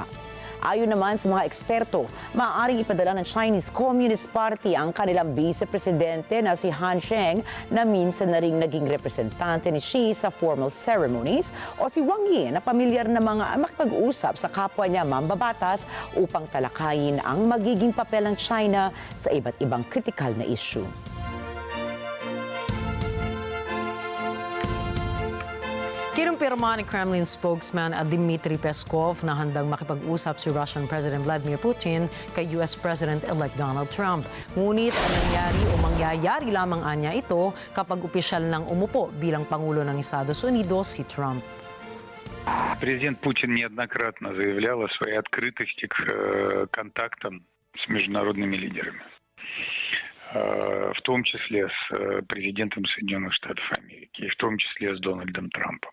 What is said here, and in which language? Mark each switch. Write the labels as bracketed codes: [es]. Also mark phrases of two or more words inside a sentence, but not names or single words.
[tl] Ayon naman sa mga eksperto, maaaring ipadala ng Chinese Communist Party ang kanilang vice-presidente na si Han Zheng na minsan na ring naging representante ni Xi sa [en] formal ceremonies [tl] o si Wang Yi na pamilyar na mga makipag-usap sa kapwa niya mambabatas upang talakayin ang magiging papel ng China sa iba't ibang kritikal na issue. Kinumpirma ni [en] Kremlin spokesman [tl] Dmitry Peskov na handang makipag-usap si [en] Russian President [tl] Vladimir Putin kay [en] US President-elect [tl] Donald Trump. Ngunit ang nangyari o mangyayari lamang anya ito kapag opisyal nang umupo bilang Pangulo ng Estados Unidos si Trump. [ru] Президент Путин неоднократно заявлял о своей открытости к контактам с международными лидерами, в том числе с президентом Соединенных Штатов Америки, и в том числе с Дональдом Трампом.